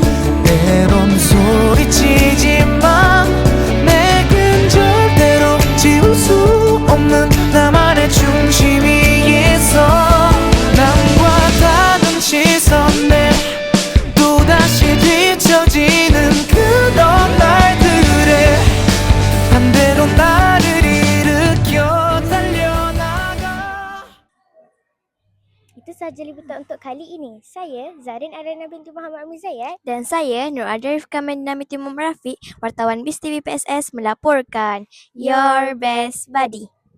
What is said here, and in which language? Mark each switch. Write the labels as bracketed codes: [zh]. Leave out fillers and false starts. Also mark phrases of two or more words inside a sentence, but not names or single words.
[ko] 때론 소리치지만 내겐 절대로 지울 수 없는 나만의 중심이 있어 남과 다른 시선에 또다시 뒤처지는 그런 날들에 반대로 나를 일으켜 달려나가 [ms] Itu sahaja liputan untuk kali ini. Saya, Zarin Arena binti Muhammad Muzayat. Dan saya Nur Adarif Kamadina binti Muhammad Rafiq, wartawan BIS TV PSS melaporkan. [en] Your best buddy.